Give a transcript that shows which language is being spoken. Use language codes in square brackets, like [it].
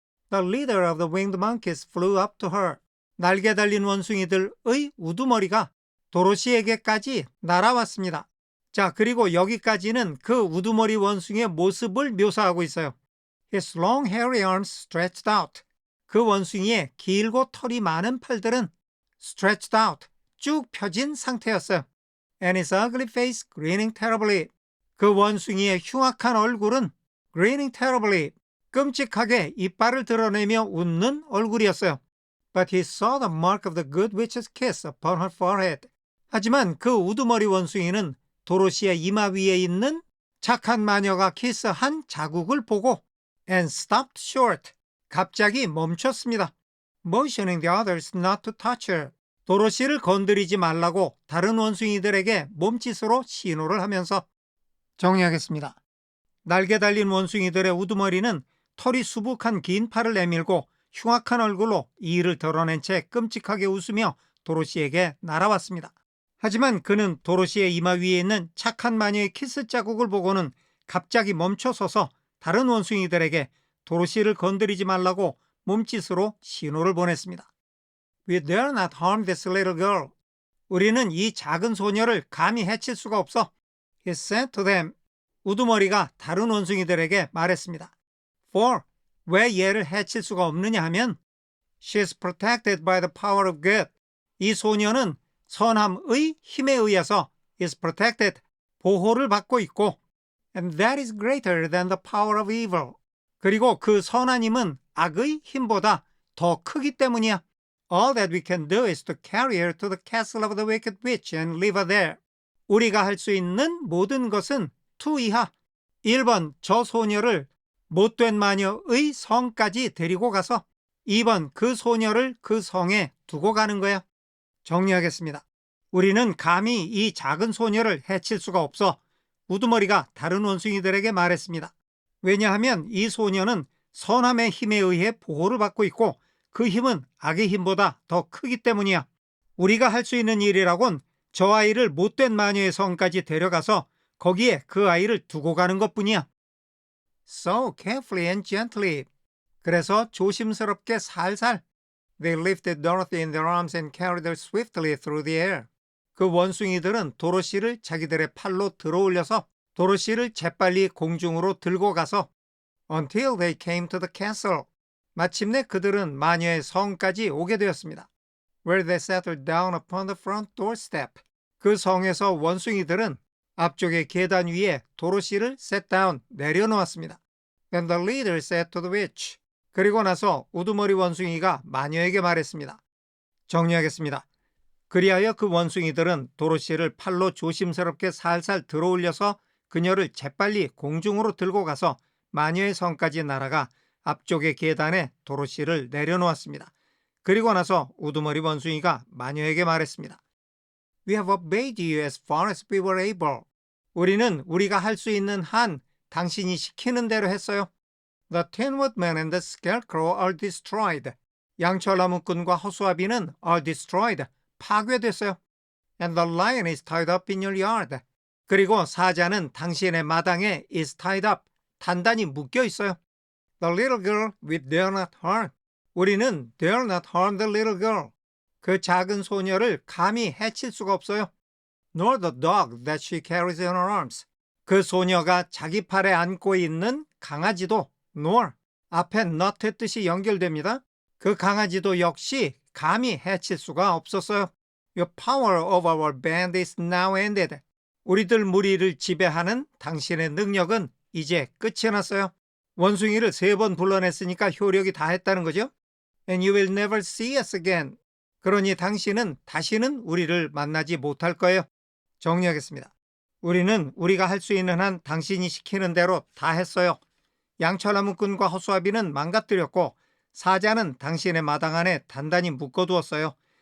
[en] The leader of the winged monkeys flew up to her. [ko] 날개 달린 원숭이들의 우두머리가 도로시에게까지 날아왔습니다. 자, 그리고 여기까지는 그 우두머리 원숭이의 모습을 묘사하고 있어요. [en] His long hairy arms stretched out. [ko] 그 원숭이의 길고 털이 많은 팔들은 [en] stretched out, [ko] 쭉 펴진 상태였어요. [en] And his ugly face grinning terribly. [ko] 그 원숭이의 흉악한 얼굴은 [en] grinning terribly, [ko] 끔찍하게 이빨을 드러내며 웃는 얼굴이었어요. [en] But he saw the mark of the good witch's kiss upon her forehead. [ko] 하지만 그 우두머리 원숭이는 도로시의 이마 위에 있는 착한 마녀가 키스한 자국을 보고 [en] and stopped short, [ko] 갑자기 멈췄습니다. [en] Motioning the others not to touch her. [ko] 도로시를 건드리지 말라고 다른 원숭이들에게 몸짓으로 신호를 하면서 정리하겠습니다. 날개 달린 원숭이들의 우두머리는 털이 수북한 긴 팔을 내밀고 흉악한 얼굴로 이를 드러낸 채 끔찍하게 웃으며 도로시에게 날아왔습니다. 하지만 그는 도로시의 이마 위에 있는 착한 마녀의 키스 자국을 보고는 갑자기 멈춰서서 다른 원숭이들에게 도로시를 건드리지 말라고 몸짓으로 신호를 보냈습니다. [en] We dare not harm this little girl. [ko] 우리는 이 작은 소녀를 감히 해칠 수가 없어. [en] He said to them. [ko] 우두머리가 다른 원숭이들에게 말했습니다. [en] For, [ko] 왜 얘를 해칠 수가 없느냐 하면 [en] She is protected by the power of good. [ko] 이 소녀는 선함의 힘에 의해서 [en] is protected, [ko] 보호를 받고 있고 [en] and that is greater than the power of evil. [ko] 그리고 그 선한 힘은 악의 힘보다 더 크기 때문이야. [en] All that we can do is to carry her to the castle of the wicked witch and leave her there. [ko] 우리가 할 수 있는 모든 것은 2 이하. 1번, 저 소녀를 못된 마녀의 성까지 데리고 가서 2번, 그 소녀를 그 성에 두고 가는 거야. 정리하겠습니다. 우리는 감히 이 작은 소녀를 해칠 수가 없어. 우두머리가 다른 원숭이들에게 말했습니다. 왜냐하면 이 소녀는 선함의 힘에 의해 보호를 받고 있고 그 힘은 악의 힘보다 더 크기 때문이야. 우리가 할 수 있는 일이라곤 저 아이를 못된 마녀의 성까지 데려가서 거기에 그 아이를 두고 가는 것뿐이야. [en] So carefully and gently. [ko] 그래서 조심스럽게 살살. [en] They lifted Dorothy in their arms and carried her swiftly through the air. [ko] 그 원숭이들은 도로시를 자기들의 팔로 들어올려서 도로시를 재빨리 공중으로 들고 가서 [en] until they came to the castle. [ko] 마침내 그들은 마녀의 성까지 오게 되었습니다. [en] Where they settled down upon the front doorstep. [ko] 그 성에서 원숭이들은 앞쪽의 계단 위에 도로시를 [en] set down, [ko] 내려놓았습니다. [en] Then the leader said to the witch. [ko] 그리고 나서 우두머리 원숭이가 마녀에게 말했습니다. 정리하겠습니다. 그리하여 그 원숭이들은 도로시를 팔로 조심스럽게 살살 들어올려서 그녀를 재빨리 공중으로 들고 가서 마녀의 성까지 날아가 앞쪽의 계단에 도로시를 내려놓았습니다. 그리고 나서 우두머리 원숭이가 마녀에게 말했습니다. [en] We have obeyed you as far as we were able. [ko] 우리는 우리가 할 수 있는 한 당신이 시키는 대로 했어요. [en] The Tin Woodman and the Scarecrow are destroyed. [ko] 양철나무꾼과 허수아비는 [en] are destroyed. [ko] 파괴됐어요. [en] And the lion is tied up in your yard. [ko] 그리고 사자는 당신의 마당에 [en] is tied up, [ko] 단단히 묶여 있어요. [en] The little girl, we dare not harm. [ko] 우리는 [en] dare not harm the little girl. [ko] 그 작은 소녀를 감히 해칠 수가 없어요. [en] Nor the dog that she carries in her arms. [ko] 그 소녀가 자기 팔에 안고 있는 강아지도 [en] nor [ko] 앞에 [en] not [ko] 의 뜻이 연결됩니다. 그 강아지도 역시 감히 해칠 수가 없었어요. [en] Your power over our band is now ended. [ko] 우리들 무리를 지배하는 당신의 능력은 이제 끝이 났어요. 원숭이를 3번 불러냈으니까 효력이 다 했다는 거죠. [en] And you will never see us again. [ko] 그러니 당신은 다시는 우리를 만나지 못할 거예요. 정리하겠습니다. 우리는 우리가 할 수 있는 한 당신이 시키는 대로 다 했어요. 양철나무꾼과 허수아비는 망가뜨렸고 사자는 당신의 마당 안에 단단히 묶어두었어요.